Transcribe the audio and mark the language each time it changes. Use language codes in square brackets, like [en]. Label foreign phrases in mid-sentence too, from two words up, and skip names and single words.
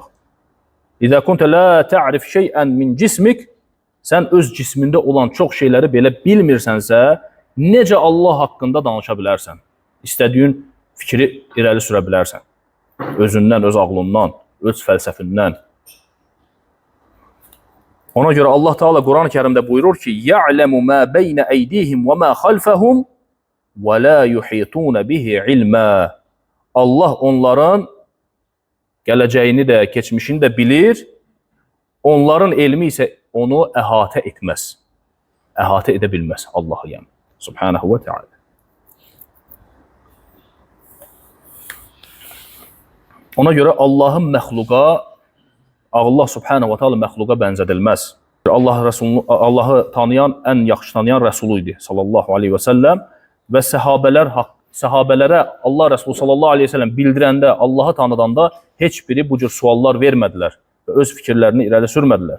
[ar] إذا كنت لا تعرف شيئا من جسمك, [az] sən öz cismində olan çox şeyləri belə bilmirsənsə, necə Allah haqqında danışa bilərsən? İstədiyin fikri irəli sürə bilərsən. Özündən, öz ağlından, öz fəlsəfindən. Ona görə Allah Teala Quran-ı Kərimdə buyurur ki, [ar] "يعلم ما بين أيديهم وما خلفهم ولا يحيطون به علما." [az] Allah onların gələcəyini də, keçmişini də bilir. Onların elmi isə onu əhatə etməz. Əhatə edə bilməz Allahı yəni. [ar] سبحانه وتعالى. [az] Ona görə Allahın məxluqa, Allah [ar] سبحانه وتعالى [az] məxluqa bənzədilməz. Allahı tanıyan, ən yaxşı tanıyan Rəsulu idi [ar] صلى الله عليه وسلم [az] və səhabələrə Allah Rəsulu [ar] صلى الله عليه وسلم [az] bildirəndə, Allahı tanıdanda heç biri bu cür suallar vermədilər və öz fikirlərini irəli sürmədilər.